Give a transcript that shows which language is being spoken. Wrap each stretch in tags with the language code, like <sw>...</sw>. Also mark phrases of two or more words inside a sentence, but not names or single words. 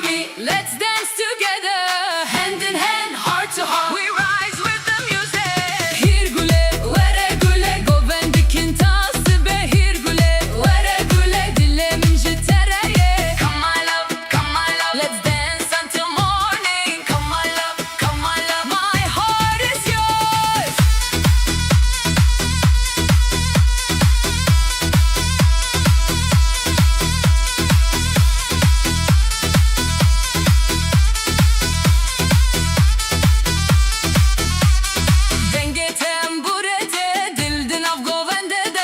<en>let's dance together. Hand in hand, heart to heart, we rise with the music.</en> <ku>Hirgule, vere gule, govendikin tası be. Hirgule, vere gule, dilemin jitereye.</ku> <en>Come my love, let's dance until morning. Come my love, my heart is yours.</en> <ku>Denge temburede, dildin av govende de.</ku>